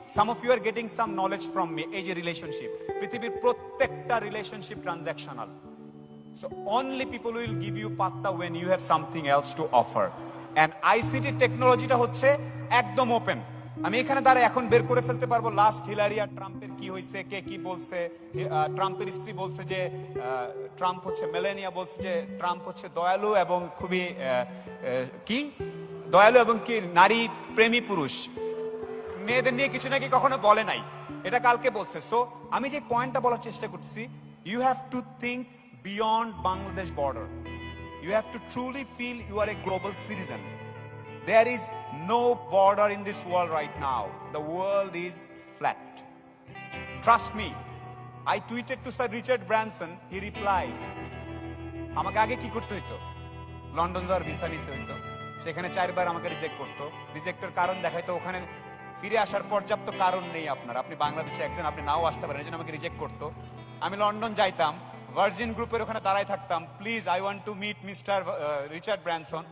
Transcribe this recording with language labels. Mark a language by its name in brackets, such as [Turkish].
[English] Some of you are getting some knowledge from me. [Bangla] এই যে relationship, পৃথিবীর প্রত্যেকটা relationship transactional. [English] So only people will give you patta when you have something else to offer. [Bangla] And ICT টেকনোলজিটা হচ্ছে একদম open. আমি এখানে দাঁড়ায় এখন বের করে ফেলতে পারবো লাস্ট হিলারি আর ট্রাম্পের কি হয়েছে, কে কি বলছে। ট্রাম্পের স্ত্রী বলছে যে ট্রাম্প হচ্ছে, মেলেনিয়া বলছে যে ট্রাম্প হচ্ছে দয়ালু এবং খুবই কি দয়ালু এবং কি নারী প্রেমী পুরুষ, মেয়েদের নিয়ে কিছু নাকি কখনো বলে নাই, এটা কালকে বলছে। সো আমি যে পয়েন্টটা বলার চেষ্টা করছি, [English] You have to think beyond Bangladesh border. You have to truly feel you are a global citizen. There is no border in this world right now. The world is flat. Trust me. I tweeted to Sir Richard Branson. He replied, [Bangla] আমাকে আগে কি করতে হইতো? London যাওয়ার visa নিতে হইতো, সেখানে 4 বার আমাকে রিজেক্ট করতো। রিজেক্টের কারণ দেখাইতো, ওখানে ফিরে আসার পর্যাপ্ত কারণ নেই আপনার, আপনি বাংলাদেশে একজন, আপনি নাও আসতে পারেন, এজন্য আমাকে রিজেক্ট করতো। আমি লন্ডন যাইতাম, ভার্জিন গ্রুপের ওখানে দাঁড়ায় থাকতাম, [English] Please I want to meet Mister Richard Branson.